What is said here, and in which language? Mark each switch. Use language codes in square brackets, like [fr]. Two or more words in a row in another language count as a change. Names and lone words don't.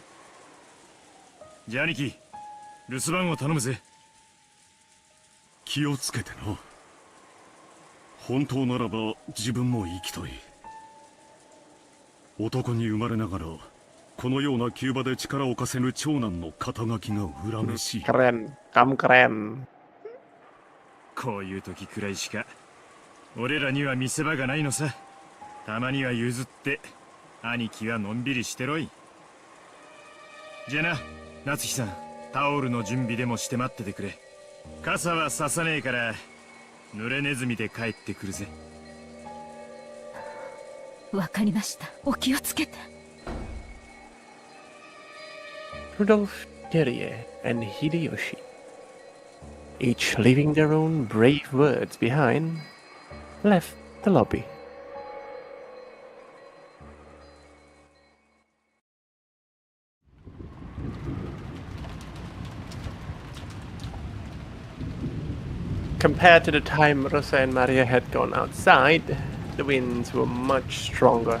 [ja] じゃあ兄貴、留守番を頼むぜ。気をつけてな。本当ならば自分も生きたい。男に生まれながらこのような急場で力を貸せぬ長男の肩書きが恨めしい。 [id] Keren, kamu keren. [ja] こういう時くらいしか俺らには見せ場がないのさ。たまには譲って兄貴はのんびりしてろい。じゃあな、夏日さん、タオルの準備でもして待っててくれ。傘はささねえから濡れネズミで帰ってくるぜ。わかりました。お気をつけて。 [en] Rudolph, Terie, and Hideyoshi, each leaving their own brave words behind, left the lobby. Compared to the time Rosa and Maria had gone outside, the winds were much stronger.